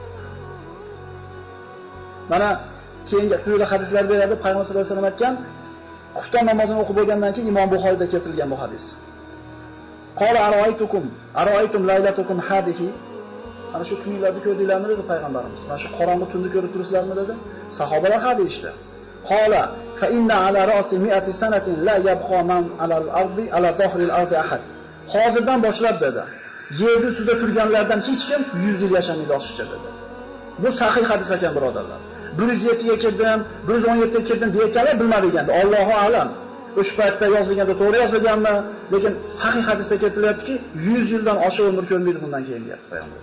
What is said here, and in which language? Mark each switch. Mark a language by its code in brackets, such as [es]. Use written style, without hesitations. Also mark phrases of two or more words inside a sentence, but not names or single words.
[uz] Mana keyingi quyida hadislar beradi, payg'ambar [ar] صلى الله عليه وسلم [uz] aytgan, xufton namozini o'qib bo'lgandan keyin Imom Buxoriyda keltirilgan bu hadis. [ar] قال أرأيتم ليلتكم هذه. [uz] Ana shu kunlarni ko'rdinglarmi dedi payg'ambarimiz. Mana shu qorong'u tunni ko'rib turibsizlarmi dedi. Sahobalar ha deyishdi. [ar] قال فإن على رأس 100 سنة لا يبقى من على الأرض على ظهر الأرض أحد. [uz] Hozirdan boshlab dedi. Yer ustida turganlardan hech kim 100 yil yashamaydi oshiqcha dedi. Bu sahih hadis ekan birodarlar. 107 ga kirdim, 117 ga kirdim deyotganlar bilmadiganda, [ar] الله أعلم. [uz] O'sha paytda yozilganda to'g'ri yozilganmi? Lekin sahih hadisda keltirilyaptiki, 100 yildan oshiq umr ko'rmaydi bundan keyin deyapti payg'ambar.